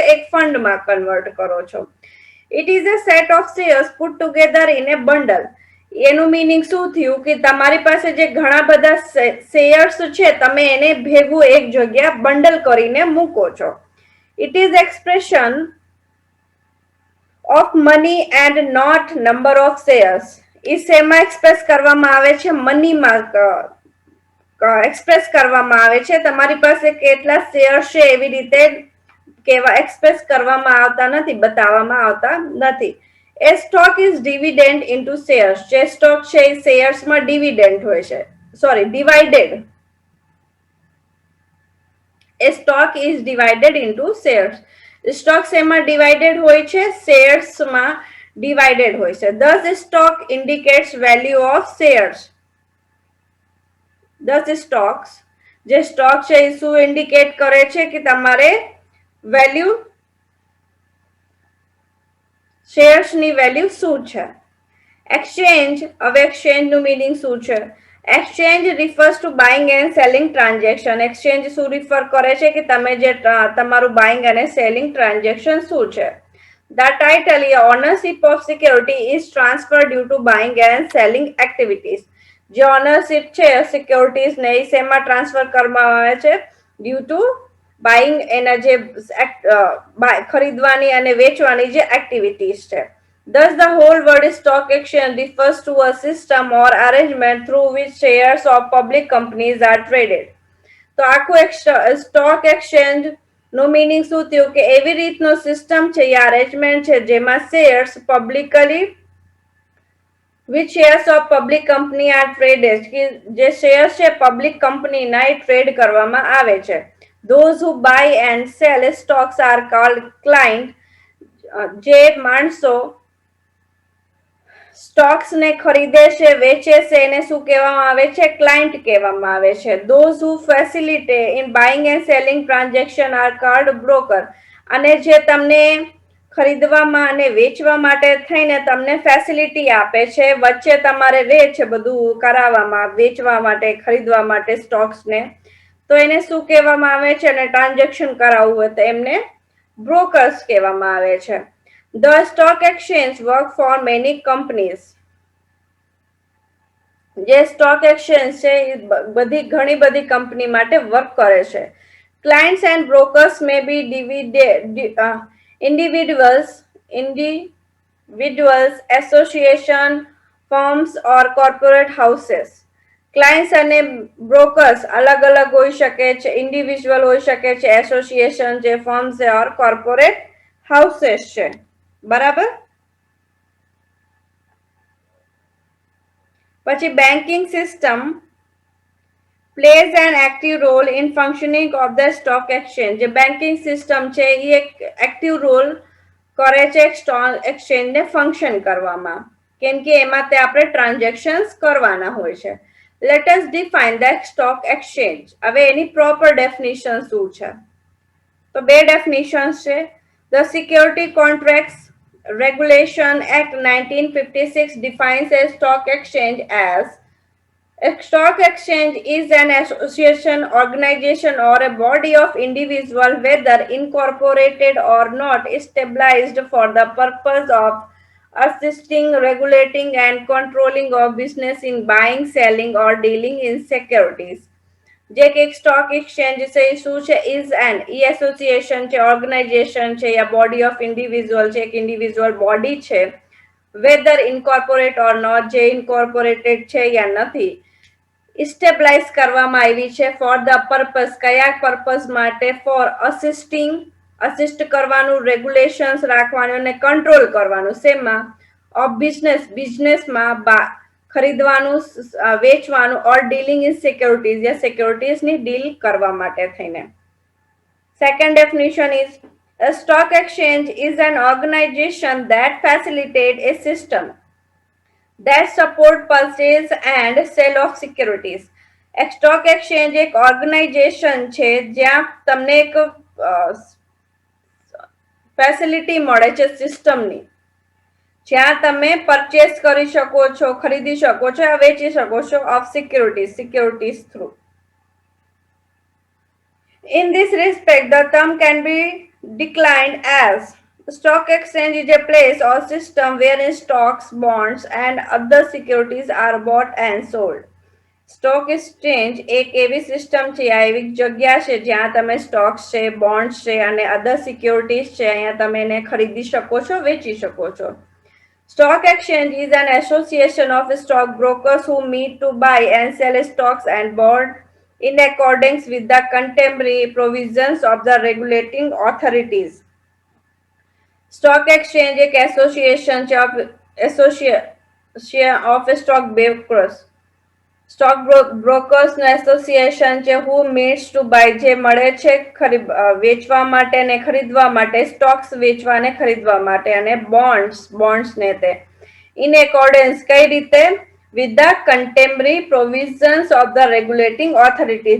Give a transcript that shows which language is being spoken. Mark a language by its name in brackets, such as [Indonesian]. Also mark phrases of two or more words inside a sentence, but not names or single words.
[Gujarati] એક ફંડમાં કન્વર્ટ કરો છો. [English] It is a set of shares put together in a bundle. [Gujarati] એનું મીનિંગ શું થયું કે તમારી પાસે જે ઘણા બધા શેર્સ છે તમે એને ભેગું એક જગ્યા બંડલ કરીને મૂકો છો. [English] It is expression of money and not number of shares. [Gujarati] એ શેમાં એક્સપ્રેસ કરવામાં આવે છે? મનીમાં એક્સપ્રેસ કરવામાં આવે છે. તમારી પાસે કેટલા શેર છે એવી રીતે કેવા એક્સપ્રેસ કરવામાં આવતા નથી, બતાવવામાં આવતા નથી. [English] A stock is dividend into shares. [Gujarati] જે સ્ટોક છે એ શેર્સમાં ડિવિડન્ડ હોય છે, સોરી ડિવાઇડેડ. [English] A stock is divided into shares. [Gujarati] સ્ટોક શેમાં ડિવાઇડેડ હોય છે? શેર્સમાં ડિવાઇડેડ હોય છે. [English] Thus stock indicates value of shares. Thus stocks, [Gujarati] જે સ્ટોક છે એ શું ઇન્ડિકેટ કરે છે કે તમારે વેલ્યુ, શેર્સ ની વેલ્યુ શું છે. એક્સચેન્જ, હવે એક્સચેન્જ નું મીનિંગ શું છે? [English] exchange refers to buying and selling transaction. [Gujarati] એક્સચેન્જ શું રિફર કરે છે કે તમે જે તમારું બાઇંગ અને સેલિંગ ટ્રાન્ઝેક્શન શું છે. [English] The title ownership of security is transferred due to buying and selling activities. [Gujarati] જે ઓનરશિપ છે સિક્યોરિટીઝ ને એ શેમાં ટ્રાન્સફર કરવામાં આવે છે? [English] due to buying, [Gujarati] એના જે ખરીદવાની અને વેચવાની જે એક્ટિવિટીઝ છે. [English] Thus the whole word stock exchange refers to a system or arrangement through which shares of public companies are traded. [Gujarati] તો આખું [English] stock exchange [Gujarati] નો મીનિંગ શું થયું કે એવી રીતનો સિસ્ટમ છે યા અરેન્જમેન્ટ છે જેમાં શેર્સ પબ્લિકલી [English] which shares of public company are traded, [Gujarati] કે જે શેર છે પબ્લિક કંપનીના એ ટ્રેડ કરવામાં આવે છે. [English] Those who buy and sell stocks are called client. [Gujarati] જે માણસો સ્ટોક્સ ને ખરીદે છે, વેચે છે, એને શું કહેવામાં આવે છે? ક્લાયન્ટ કહેવામાં આવે છે. [English] Those who facilitate in buying and selling transaction are called broker. [Gujarati] અને જે તમને ખરીદવામાં અને વેચવા માટે થઈને તમને ફેસિલિટી આપે છે, વચ્ચે તમારે રહે છે બધું કરાવવામાં, વેચવા માટે, ખરીદવા માટે સ્ટોક્સ ને, તો એને શું કહેવામાં આવે છે? અને ટ્રાન્ઝેક્શન કરાવવું હોય તો એમને બ્રોકર્સ કહેવામાં આવે છે. [English] The stock exchange work for many companies. [Gujarati] જે [English] stock exchange [Gujarati] છે એ ઘણી બધી કંપની માટે વર્ક કરે છે. [English] Clients and brokers may be individuals, association, firms or corporate houses. [Gujarati] ક્લાયન્ટ્સ અને બ્રોકર્સ અલગ અલગ હોઈ શકે છે, ઇન્ડિવિજ્યુઅલ હોઈ શકે છે, એસોસિએશન છે, ફર્મ્સ છે ઓર [English] corporate houses [Gujarati] છે. બરાબર. પછી [English] banking system plays an active role in functioning of the stock exchange. [Gujarati] જે [English] banking system [Gujarati] છે એ એક [English] active role [Gujarati] કરે છે [English] stock exchange [Gujarati] ને ફંક્શન કરવામાં, કેમ કે એમાં તે આપણે ટ્રાન્ઝેક્શન્સ કરવાના હોય છે. [English] let us define the stock exchange. [Gujarati] હવે એની પ્રોપર ડેફિનિશન શું છે? તો બે ડેફિનિશન છે. [English] the security contracts Regulation Act 1956 defines a stock exchange as a stock exchange is an association, organization, or a body of individual, whether incorporated or not, established for the purpose of assisting, regulating, and controlling of business in buying, selling, or dealing in securities. [Gujarati] જે કે એક [English] stock exchange [Gujarati] છે એ શું છે? [English] is an e [Gujarati] એસોસિએશન છે, ઓર્ગેનાઇઝેશન છે, યા [English] body of individual [Gujarati] છે, એક [English] individual body [Gujarati] છે, [English] whether incorporate or not, [Gujarati] જે ઇન્કોર્પોરેટેડ છે યા નથી, ઇસ્ટેબ્લાઇઝ કરવામાં આવી છે [English] for the purpose, [Gujarati] કયા પર્પઝ માટે? [English] for assisting, [Gujarati] અસિસ્ટ કરવાનું, રેગ્યુલેશન્સ રાખવાનું અને કંટ્રોલ કરવાનું. શેમાં? [English] of business, [Gujarati] બિઝનેસમાં ખરીદવાનું, વેચવાનું, [English] or dealing in securities, [Gujarati] યા સિક્યોરિટીઝની ડીલ કરવા માટે થઈને. [English] second definition is a stock exchange is an organization that facilitates a system that support purchase and sale of securities. [Gujarati] એક સ્ટોક એક્સચેન્જ એક ઓર્ગેનાઇઝેશન છે જ્યાં તમને એક ફેસિલિટી મળે છે સિસ્ટમની, જ્યાં તમે પરચેસ કરી શકો છો, ખરીદી શકો છો, વેચી શકો છો [English] of securities through. In this respect, the term can be declined as stock exchange is a place or system wherein stocks, bonds, and other securities are bought and sold. stock exchange [Gujarati] એક એવી સિસ્ટમ છે, આ એવી જગ્યા છે જ્યાં તમે સ્ટોક્સ છે, બોન્ડ્સ છે અને [English] other securities [Gujarati] છે, અહીંયા તમે એને ખરીદી શકો છો, વેચી શકો છો. [English] Stock exchange is an association of stockbrokers who meet to buy and sell stocks and bonds in accordance with the contemporary provisions of the regulating authorities. Stock exchange [Gujarati] એક એસોસિએશન છે [English] of stockbrokers. [Gujarati] સ્ટોક બ્રોકર્સનું એસોસિએશન છે [English] who meets to buy, [Gujarati] જે મળે છે વેચવા માટે ને ખરીદવા માટે, સ્ટોક્સ વેચવા ને ખરીદવા માટે, અને બોન્ડ્સ ને તે [English] in accordance [Gujarati] કઈ રીતે? [English] with the contemporary provisions of the regulating authorities.